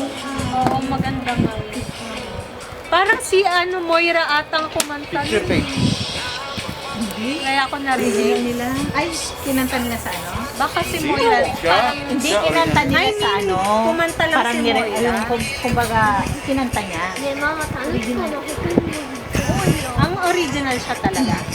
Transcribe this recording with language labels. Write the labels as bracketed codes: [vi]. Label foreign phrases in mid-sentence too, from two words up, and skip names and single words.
[tl] Oo, maganda nga yun. Parang si Moira atang kumanta. Picture nun. page. Kaya ako narinig. nila. Ay, kinanta nila sa ano? Baka si Moira. Parang Hindi kinanta nila [en] I mean, [tl] sa ano. kumanta lang parang si nire- Moira. yung kumbaga, kinanta niya. [ja] ねママタヌキコの他にもすごいよ [tl] Ang original siya talaga.